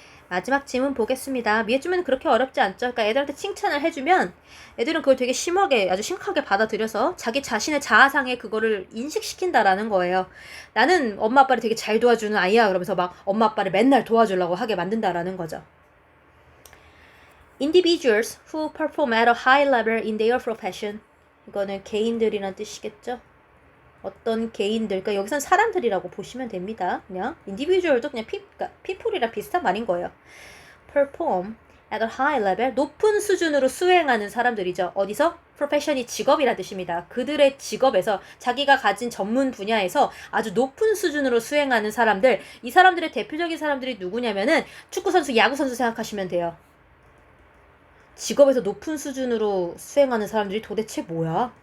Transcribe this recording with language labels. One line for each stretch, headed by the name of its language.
Korean: 마지막 지문 보겠습니다. 미해주면 그렇게 어렵지 않죠? 그러니까 애들한테 칭찬을 해주면 애들은 그걸 되게 아주 심각하게 받아들여서 자기 자신의 자아상에 그거를 인식시킨다라는 거예요. 나는 엄마 아빠를 되게 잘 도와주는 아이야. 그러면서 막 엄마 아빠를 맨날 도와주려고 하게 만든다라는 거죠.
English: Individuals who perform at a high level in their profession.
Korean: 이거는 개인들이란 뜻이겠죠? 어떤 개인들, 그러니까 여기선 사람들이라고 보시면 됩니다. 그냥 individual도 그냥 people이랑 비슷한 말인 거예요.
English: perform at a high level,
Korean: 높은 수준으로 수행하는 사람들이죠. 어디서? profession이 직업이란 뜻입니다. 그들의 직업에서 자기가 가진 전문 분야에서 아주 높은 수준으로 수행하는 사람들, 이 사람들의 대표적인 사람들이 누구냐면은 축구선수, 야구선수 생각하시면 돼요. 직업에서 높은 수준으로 수행하는 사람들이 도대체 뭐야?